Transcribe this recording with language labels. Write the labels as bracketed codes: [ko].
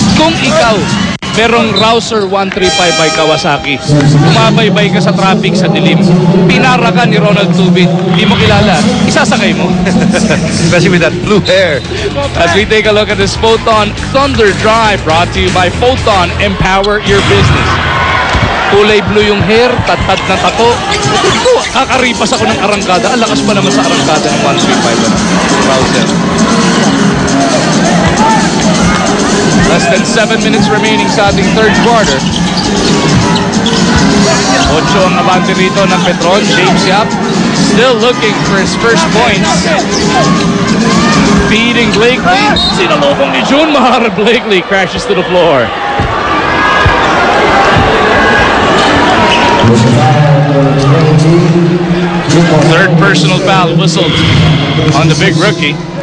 [tl] Kung ikaw merong Rouser 135 by Kawasaki, umabaybay ka sa traffic sa dilim, pinara ka ni Ronald Tubit, di mo kilala, isasakay mo. [en] Especially with that blue hair. As we take a look at this Photon Thunder Drive, brought to you by Photon, empower your business. [tl] Kulay blue yung hair, tatad na tato. Kakaripas ako ng arangkada. Ang lakas pa naman sa arangkada ng 135 Rouser. [en] Less than 7 minutes remaining [tl] sa ating [en] third quarter. [tl] 8 ang abante rito ng Petron. [en] James Yap still looking for his first points. Feeding Blakely. [tl] Sinalubong ni Junmar. [en] Blakely crashes to the floor. Third personal foul whistled on the big rookie.